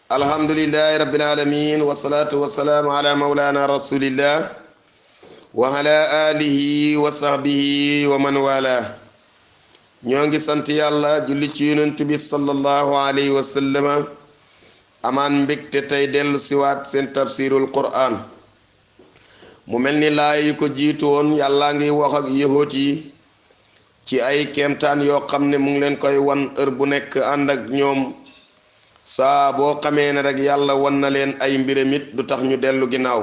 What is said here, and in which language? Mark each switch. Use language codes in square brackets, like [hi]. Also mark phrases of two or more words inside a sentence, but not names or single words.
[ar] الحمد لله رب العالمين والصلاة والسلام على مولانا رسول الله وعلى آله وصحبه ومن والاه. [wo] ñoo ngi sant yàlla julli ci yonent bi [ar] صلى الله عليه وسلم [wo] amaan mbégte tey dellu siwaat seen [ar] تفسير القرآن [wo] mu mel ni laay yu ko jiitu woon yàlla ngi wax ak yahuud yi ci ay kéemtaan yoo xam ne mu ngi leen koy wan heure bu nekk ànd ak ñoom saa boo xamee ne rek yàlla wan na leen ay mbiramit du tax ñu dellu ginnaaw.